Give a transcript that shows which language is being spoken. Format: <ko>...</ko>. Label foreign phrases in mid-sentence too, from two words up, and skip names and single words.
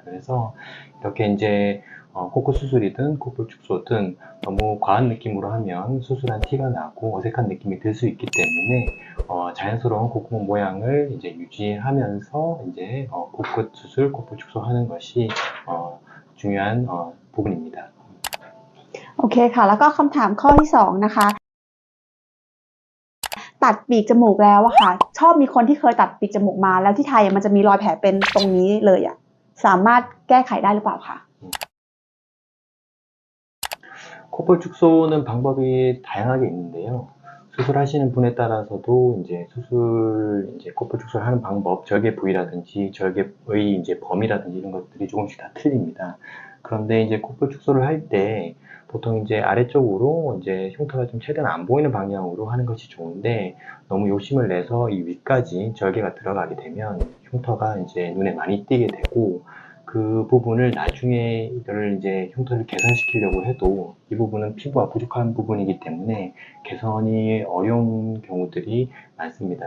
<ko>그래서 이렇게 이제 코끝 수술이든 코볼 축소든 너무 과한 느낌으로 하면 수술한 티가 나고 어색한 느낌이 들 수 있기 때문에 자연스러운 콧구멍 모양을 이제 유지하면서 이제 코끝 수술, 코볼 축소하는 것이 중요한 부분입니다.</ko> <th>โอเคค่ะแล้วก็คำถามข้อที่2นะคะตัดปีกจมูกแล้วอะค่ะชอบมีคนที่เคยตัดปีกจมูกมาแล้วที่ไทยมันจะมีรอยแผลเป็นตรงนี้เลยอะสามารถแก้ไขได้หรือเปล่าคะ</th> <ko>코볼 축소는 방법이 다양하게 있는데요. 수술하시는 분에 따라서도 이제 이제 코볼 축소를 하는 방법, 절개 부위라든지 절개의 이제 범위라든지 이런 것들이 조금씩 다 틀립니다. 그런데 이제 코볼 축소를 할 때 보통 이제 아래쪽으로 이제 흉터가 좀 최대한 안 보이는 방향으로 하는 것이 좋은데 너무 욕심을 내서 이 위까지 절개가 들어가게 되면 흉터가 이제 눈에 많이 띄게 되고 그 부분을 나중에 이거를 이제 흉터를 개선시키려고 해도 이 부분은 피부가 부족한 부분이기 때문에 개선이 어려운 경우들이 많습니다.</ko>